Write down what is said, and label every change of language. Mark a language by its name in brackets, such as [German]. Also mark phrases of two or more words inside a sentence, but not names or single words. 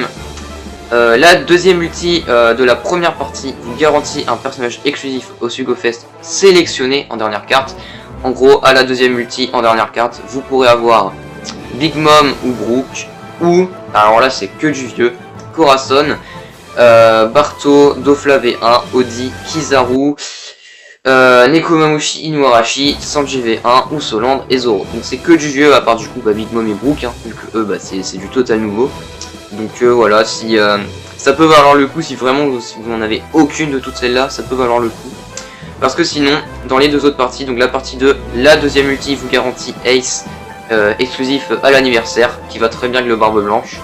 [French] La deuxième multi de la première partie vous garantit un personnage exclusif au Sugo Fest sélectionné en dernière carte. En gros, à la deuxième multi en dernière carte, vous pourrez avoir Big Mom ou Brook, ou, alors là c'est que du vieux, Corazon, Barto, Dofla V1, Odi, Kizaru, Nekomamushi, Inuarashi, Sanji V1, ou Solandre et Zoro. Donc c'est que du vieux, à part du coup Big Mom et Brook, hein, vu que eux c'est du total nouveau. Donc voilà, si ça peut valoir le coup, si vous n'en avez aucune de toutes celles-là, ça peut valoir le coup. Parce que sinon, dans les deux autres parties, donc la partie 2, la deuxième multi vous garantit Ace exclusif à l'anniversaire, qui va très bien avec le Barbe Blanche.